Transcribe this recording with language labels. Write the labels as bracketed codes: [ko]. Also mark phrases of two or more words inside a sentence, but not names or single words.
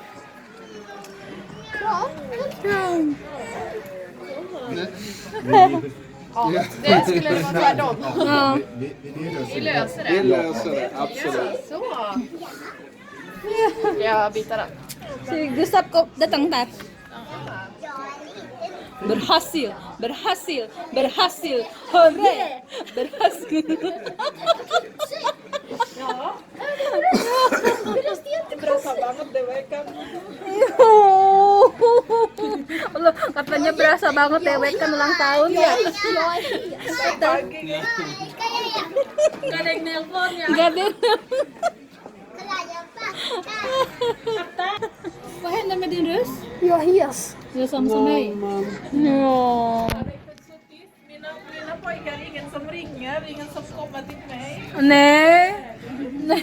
[sv] Kram. Det skulle vara tvärtom. Ja. Vi löser Vi det. löser det, absolut. Så. Jag byta den. [id] Si Gustav kok datang tar. Berhasil, berhasil, berhasil. Hurra! Berhasil. Berasa banget deh mereka. Allah, katanya berasa banget dewek kan ulang tahun ya. Gak ada yang nelpon ya. Enggak deh. [sv] Vad hände med din röst? Jag är hes. Ja, som mig. Ja. Mina pojkar, ingen som ringer, ingen som kommer till mig. Nej. Nej.